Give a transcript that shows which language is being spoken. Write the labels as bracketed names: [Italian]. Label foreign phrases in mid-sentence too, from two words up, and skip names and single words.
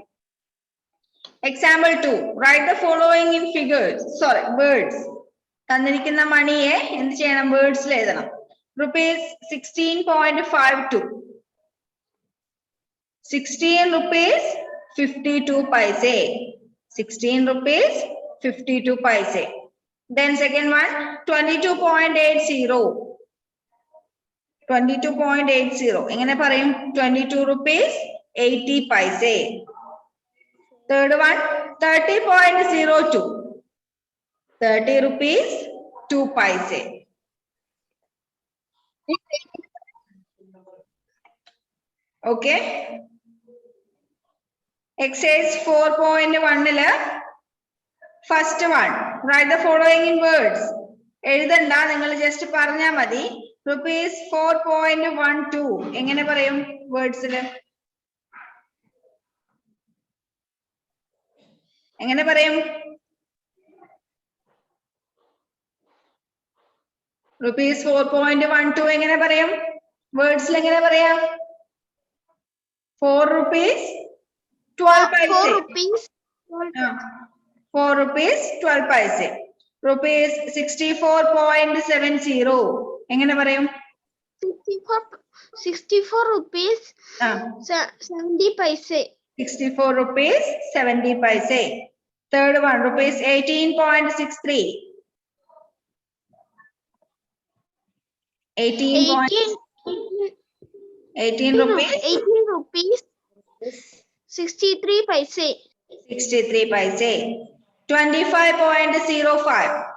[English] Example 2, write the following in figures, words. [Malayalam] തന്നിരിക്കുന്ന മണിയെ എന്ത് ചെയ്യണം? വേർഡ്സിൽ എഴുതണം. [English] ₹16.52. 16 rupees 52 paise. 16 rupees 52 paise. Then second one, 22.80. 22.80. [Malayalam] എങ്ങനെ പറയും? [English] 22 rupees 80 paise. Third one, 30.02. 30 rupees 2 paise. Okay. Exercise 4.1 first one, write the following in words. [Malayalam] എഴുതണ്ട, നിങ്ങൾ ജസ്റ്റ് പറഞ്ഞാ മതി. റുപ്പീസ് 4.12 എങ്ങനെ പറയും വേർഡ്സില്? എങ്ങനെ പറയും? റുപ്പീസ് 4.12 എങ്ങനെ പറയും വേർഡ്സിൽ? എങ്ങനെ പറയാം? [English] 4 rupees 12 paise. 4 rupees 4 rupees 12 paise. Rupees 64.70 [Malayalam] എങ്ങനെ പറയും? [English] 64 rupees 70 paise. 64 rupees 70 paise. Third one, rupees 18.63. 18 rupees 63 paise. 63 paise. 25.05.